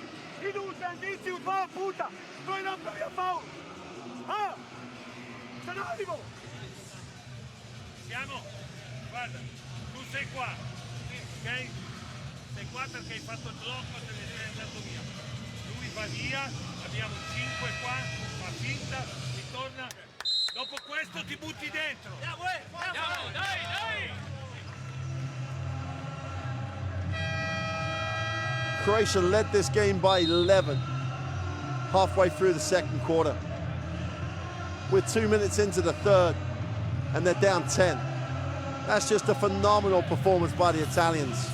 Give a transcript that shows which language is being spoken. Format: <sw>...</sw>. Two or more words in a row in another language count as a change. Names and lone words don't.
<hr>Idu u tranziciju 2 puta, to je napravio faul. A? Šta radimo?</hr> <it>siamo? Guarda, tu sei qua, ok? Sei qua perché hai fatto il blocco, te ne sei andato via. Lui va via, abbiamo 5 qua, fa finta, ritorna. Dopo questo ti butti dentro. Andiamo, dai!</it> <en>Croatia led this game by 11 halfway through the second quarter. We're 2 minutes into the third and they're down 10. That's just a phenomenal performance by the Italians.</en>